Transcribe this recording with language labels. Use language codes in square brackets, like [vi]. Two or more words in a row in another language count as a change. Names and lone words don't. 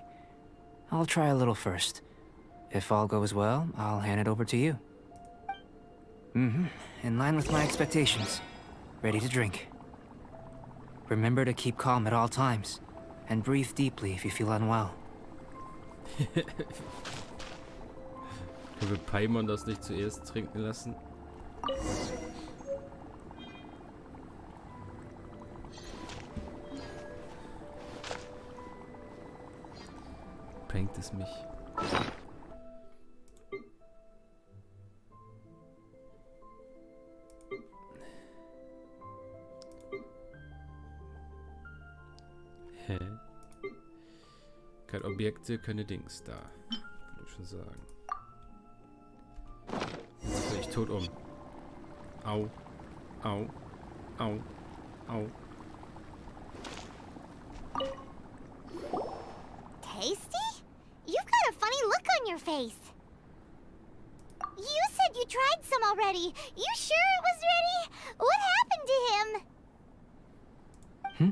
[en] I'll try a little first. If all goes well, I'll hand it over to you. In line with my expectations. Ready to drink. Remember to keep calm at all times, and breathe deeply if you feel unwell. [de] Können wir Paimon das nicht zuerst trinken lassen? Bringt es mich? Hä? Keine Objekte, keine Dings da. Würde ich schon sagen. Jetzt bin ich tot um. Au. Au. Au. Au. [en] Tasty? You've got a funny look on your face. You said you tried some already. You sure it was ready? What happened to him?